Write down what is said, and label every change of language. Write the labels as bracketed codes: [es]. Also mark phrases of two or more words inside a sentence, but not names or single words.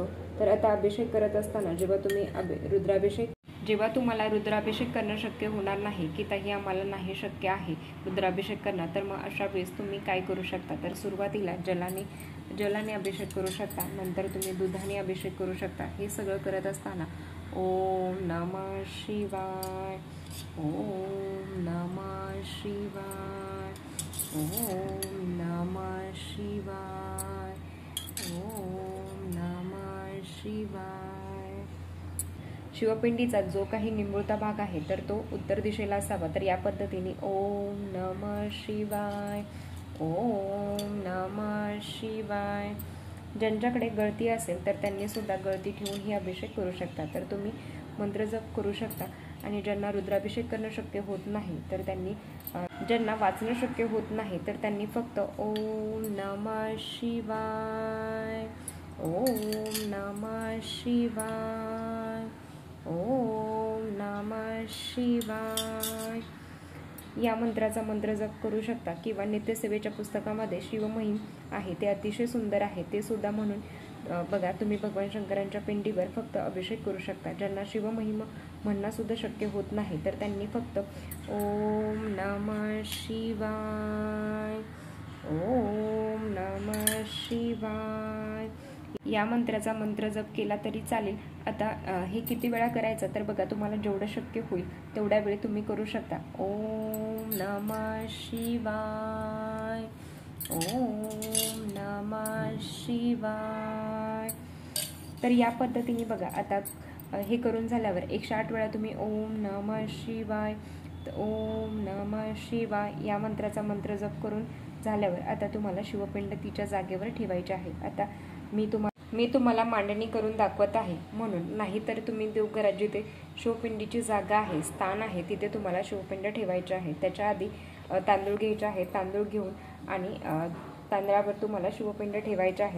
[mr] तर आता अभिषेक करत असताना जेव्हा तुम्हाला रुद्राभिषेक करणं शक्य होणार नाही की ताई आम्हाला नाही शक्य आहे रुद्राभिषेक करणं, तर मग अशा वेळेस तुम्ही काय करू शकता. तर सुरुवातीला जलाने अभिषेक करू शकता, नंतर तुम्ही दुधाने अभिषेक करू शकता. हे सगळं करत असताना [sa] ओम नमः शिवाय, ओम नमः शिवाय, ओम नमः शिवाय, ओम नमः शिवाय. [mr] शिवपिंडीचा जो काही निमुळता भाग आहे तर तो उत्तर दिशेला असावा. तर या पद्धतीने [sa] ओम नमः शिवाय, ओम नमः शिवाय. [mr] ज्यांच्याकडे गळती असेल तर त्यांनी सुद्धा गळती ठेवून ही अभिषेक करू शकता. तर तुम्ही मंत्र जप करू शकता आणि ज्यांना रुद्राभिषेक करणं शक्य होत नाही तर ज्यांना वाचणं शक्य होत नाही तर त्यांनी फक्त [sa] ओम नमः शिवाय, ओम नमः शिवाय, ओम नमः शिवाय [mr] या मंत्राचा मंत्र जप करू शकता. किंवा नित्यसेवेच्या पुस्तकामध्ये शिवमहिम आहे, ते अतिशय सुंदर आहे, ते सुद्धा म्हणून बघा, तुम्ही भगवान शंकरांच्या पिंडीवर फक्त अभिषेक करू शकता. ज्यांना शिवमहिम म्हणणं सुद्धा शक्य होत नाही तर त्यांनी फक्त [sa] ओम नमः शिवाय, ओम नमः शिवाय [mr] या मंत्राचा मंत्र जप केला तरी चालेल. आता हे किती वेळा करायचं, तर बघा, तुम्हाला जेवढं शक्य होईल तेवढ्या वेळी तुम्ही करू शकता. [sa] ओम नमः शिवाय, ओम नमः शिवाय. [mr] तर या पद्धतीने बघा, आता हे करून झाल्यावर 108 वेळा तुम्ही [sa] ओम नमः शिवाय, ओम नमः शिवाय [mr] या मंत्राचा मंत्र जप करून झाल्यावर आता तुम्हाला शिवपिंड तिच्या जागेवर ठेवायचे आहे. आता मी तुम्हाला मी तुम्हाला मांडणी करून दाखवत आहे म्हणून, नाहीतर तुम्ही देवघरात जिथे शिवपिंडीची जागा आहे, स्थान आहे, तिथे तुम्हाला शिवपिंड ठेवायचे आहे. त्याच्या आधी तांदूळ घ्यायचे आहे. तांदूळ घेऊन आणि तांदळावर तुम्हाला शिवपिंड ठेवायचे आहे.